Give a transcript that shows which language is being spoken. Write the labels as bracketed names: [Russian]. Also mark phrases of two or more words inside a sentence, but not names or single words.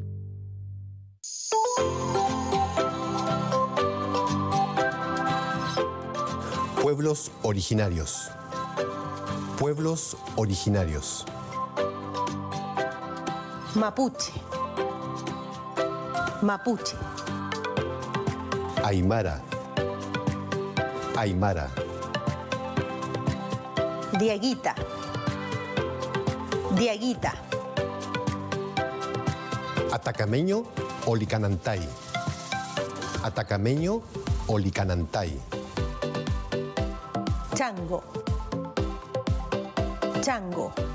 [Spanish] Pueblos originarios. Pueblos originarios. Mapuche. Mapuche. Aymara. Aymara. Diaguita. Diaguita. Atacameño o Licanantay. Atacameño o Licanantay. Chango. Chango.